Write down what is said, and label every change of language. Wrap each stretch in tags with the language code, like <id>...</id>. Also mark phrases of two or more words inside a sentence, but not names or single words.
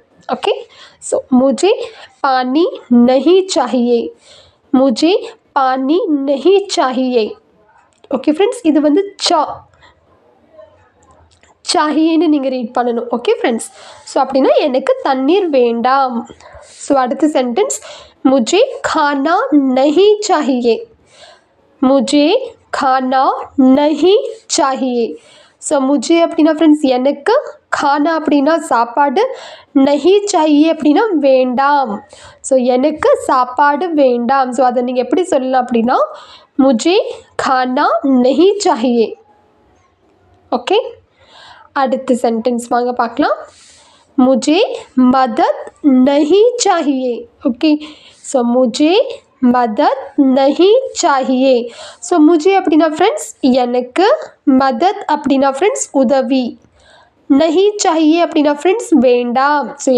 <en>okay, so</en> <hi>मुझे पानी नहीं चाहिए. मुझे पानी नहीं चाहिए.</hi> <en>okay friends,</en> <ta>இது வந்து சாஹியேன்னு நீங்கள் ரீட் பண்ணணும்.</ta> <en>okay friends, so</en> <ta>அப்படின்னா எனக்கு தண்ணீர் வேண்டாம். ஸோ அடுத்த சென்டென்ஸ்</ta> <hi>मुझे खाना नहीं चाहिए. मुझे खाना नहीं चाहिए.</hi> <ta>ஸோ முஜே அப்படின்னா ஃப்ரெண்ட்ஸ் எனக்கு, खाना அப்படின்னா சாப்பாடு,</ta> <hi>नहीं चाहिए</hi> <ta>அப்படின்னா வேண்டாம். ஸோ எனக்கு சாப்பாடு வேண்டாம். ஸோ அதை நீங்கள் எப்படி சொல்லலாம் அப்படின்னா</ta> <hi>मुझे खाना नहीं चाहिए.</hi> <ta>ஓகே, அடுத்த சென்டென்ஸ் வாங்க பார்க்கலாம்.</ta> <hi>मुझे मदद नहीं चाहिए.</hi> <en>okay, so</en> <hi>मुझे मदद नहीं चाहिए.</hi> <ta>ஸோ முஜே அப்படின்னா ஃப்ரெண்ட்ஸ் எனக்கு, மதத் அப்படின்னா ஃப்ரெண்ட்ஸ் உதவி,</ta> <hi>नहीं चाहिए</hi> <ta>அப்படின்னா ஃப்ரெண்ட்ஸ் வேண்டாம்.</ta>